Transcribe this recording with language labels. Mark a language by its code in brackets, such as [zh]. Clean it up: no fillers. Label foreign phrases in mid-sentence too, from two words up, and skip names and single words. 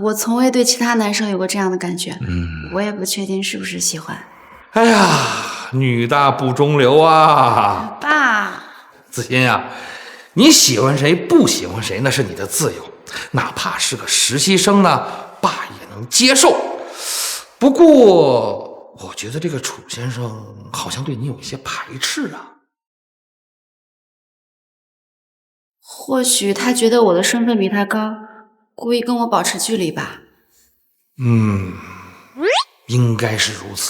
[zh] 我从未对其他男生有过这样的感觉。我也不确定是不是喜欢。哎呀，女大不中留啊！爸，子欣啊，你喜欢谁不喜欢谁那是你的自由，哪怕是个实習生呢，爸也能接受。不過，我覺得這個楚先生好像對你有一些排斥啊。或許他覺得我的身份比他高，故意跟我保持距離吧。應該是如此。